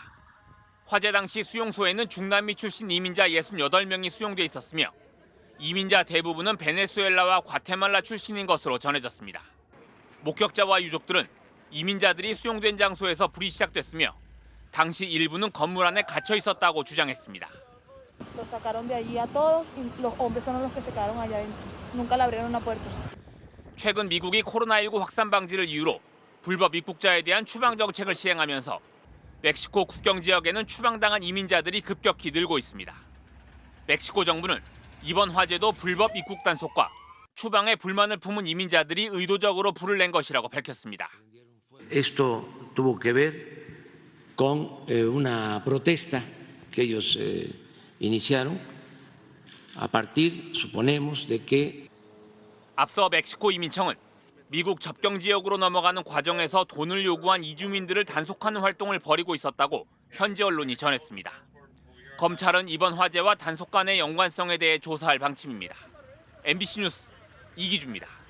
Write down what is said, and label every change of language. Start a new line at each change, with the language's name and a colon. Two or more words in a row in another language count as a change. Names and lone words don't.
Korean: 화재 당시 수용소에는 중남미 출신 이민자 68명이 수용돼 있었으며 이민자 대부분은 베네수엘라와 과테말라 출신인 것으로 전해졌습니다. 목격자와 유족들은 이민자들이 수용된 장소에서 불이 시작됐으며 당시 일부는 건물 안에 갇혀 있었다고 주장했습니다.
Spanish: Los sacaron de allí a todos y los hombres son los que se quedaron allá adentro. Nunca le abrieron la puerta.
Korean: 최근 미국이 코로나19 확산 방지를 이유로 불법 입국자에 대한 추방 정책을 시행하면서 멕시코 국경 지역에는 추방당한 이민자들이 급격히 늘고 있습니다. 멕시코 정부는 이번 화재도 불법 입국 단속과 추방에 불만을 품은 이민자들이 의도적으로 불을 낸 것이라고 밝혔습니다.
Spanish: Esto tuvo que ver con una protesta que ellos iniciaron a partir, suponemos, de que
Korean: 앞서 멕시코 이민청은 미국 접경 지역으로 넘어가는 과정에서 돈을 요구한 이주민들을 단속하는 활동을 벌이고 있었다고 현지 언론이 전했습니다. 검찰은 이번 화재와 단속 간의 연관성에 대해 조사할 방침입니다. MBC 뉴스 이기주입니다.